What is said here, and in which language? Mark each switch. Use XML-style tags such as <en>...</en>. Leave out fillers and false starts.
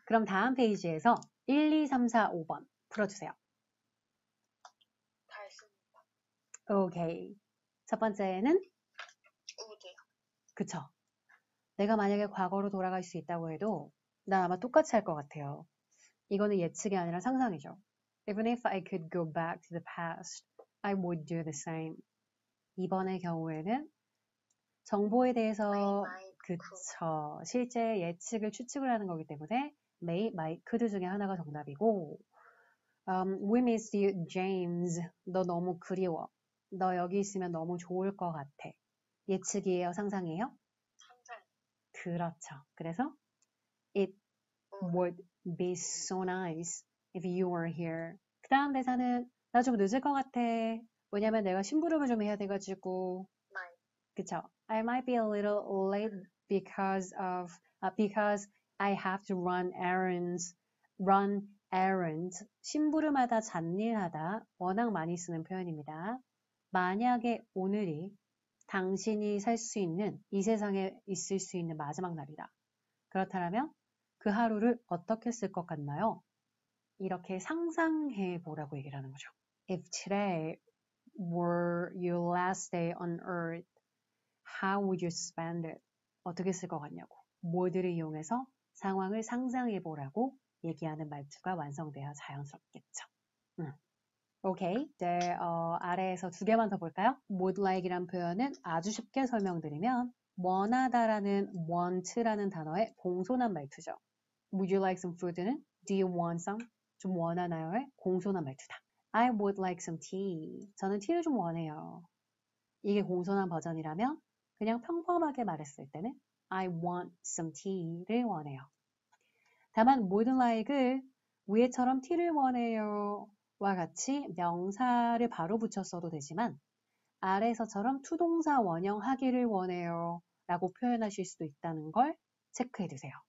<ko>그럼 다음 페이지에서 1, 2, 3, 4, 5번 풀어주세요. 다 했습니다. 오케이. 첫 번째는 would. 예측해요. 그쵸? 내가 만약에 과거로 돌아갈 수 있다고 해도 난 아마 똑같이 할 것 같아요. 이거는 예측이 아니라 상상이죠.</ko> <en>Even if I could go back to the past, I would do the same.</en> <ko>이번의 경우에는 정보에 대해서 그쵸. 실제 예측을 추측을 하는 거기 때문에 may, might, could 중에 하나가 정답이고</ko> <en>We miss you, James.</en> <ko>너 너무 그리워. 너 여기 있으면 너무 좋을 것 같아. 예측이에요? 상상이에요? 상상. 그렇죠.</ko> <en>그래서 It would be so nice if you were here.</en> <ko>그 다음 대사는 나 좀 늦을 것 같아. 왜냐면 내가 심부름을 좀 해야 돼가지고. 그쵸?</ko> <en>I might be a little late because I have to run errands. run errands.</en> <ko>심부름하다, 잡일하다 워낙 많이 쓰는 표현입니다. 만약에 오늘이 당신이 살 수 있는 이 세상에 있을 수 있는 마지막 날이다. 그렇다면 그 하루를 어떻게 쓸 것 같나요? 이렇게 상상해 보라고 얘기를 하는 거죠.</ko> <en>If today were your last day on earth, how would you spend it?</en> <ko>어떻게 쓸 것 같냐고. 뭐들을 이용해서 상황을 상상해 보라고 얘기하는 말투가 완성되어 자연스럽겠죠. 오케이. 이제 아래에서 두 개만 더 볼까요? would like이란 표현은 아주 쉽게 설명드리면 원하다라는 want라는 단어의 공손한 말투죠.</ko> <en>Would you like some food는 Do you want some?</en> <ko>좀 원하나요의 공손한 말투다.</ko> <en>I would like some tea.</en> <ko>저는 티를 좀 원해요. 이게 공손한 버전이라면 그냥 평범하게 말했을 때는</ko> <en>I want some tea</en> <ko>를 원해요. 다만 would like을 위에처럼 티를 원해요 와 같이 명사를 바로 붙였어도 되지만 아래에서처럼 투동사 원형 하기를 원해요 라고 표현하실 수도 있다는 걸 체크해 두세요.</ko>